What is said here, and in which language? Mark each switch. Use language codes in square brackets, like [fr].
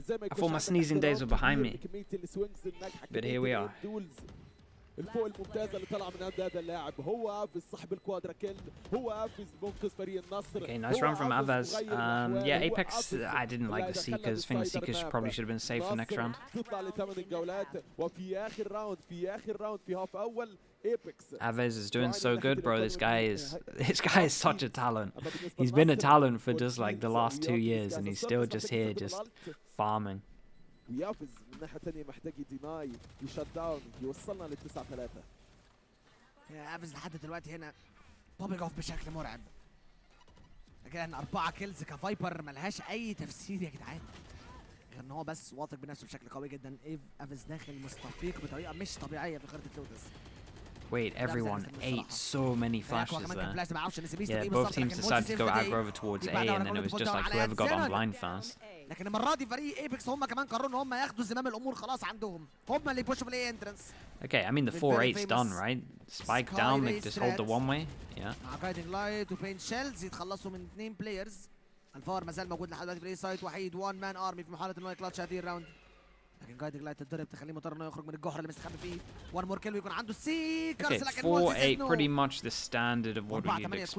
[en] I thought my sneezing days were behind me. But here we are. [ar] الفوق الممتازه اللي طلع من عند هذا اللاعب هو افز صاحب الكوادرا كيل، هو افز منقذ فريق النصر. [en] Okay, nice run from Avaz. Yeah, Apeks, I didn't like the Seekers. I think the Seekers probably should have been saved for next round. تطلع ل8 الجولات وفي اخر round في half اول Apeks. Avaz is doing so good, bro. This guy is such a talent. He's been a talent for just like the last 2 years, and he's still just here, just farming. [ar] ويافز من الناحيه الثانيه محتاج يديناي يشت داون يوصلنا ل 9-3. يا افز لحد دلوقتي هنا بوبينج اوف بشكل مرعب. لكن 4 كيلز كفايبر ملهاش اي تفسير يا جدعان، غير ان هو بس واثق بنفسه بشكل قوي جدا. افز داخل مستفيق بطريقه مش طبيعيه في خريطه لوتس. [en] Wait, everyone ate so many flashes there. Yeah, both teams decided to go aggro over towards A, and then it was just like whoever got on blind first. [ar] لكن المره دي فريق ايبكس هم كمان قرروا ان هم ياخدوا زمام الامور خلاص عندهم، هم اللي يبوشوا في الاي انترنس. [en] Okay, I mean the 4-8's done, right? Spike down, they just hold the one way. Yeah. [ar] مع جايدنج لايت وبين شيلز يتخلصوا من 2 بلايرز. الفار ما زال موجود لحد دلوقتي في الاي سايد، وحيد 1 مان ارمي في محاوله انه يكلاتش هذه الراوند. لكن جايدنج لايت تتضرب تخليه مضطر انه يخرج من الجحر اللي مستخبي فيه. 1 مور كيل ويكون عنده سيكرز. لكن [en] 4-8 pretty much the standard of what you'd expect.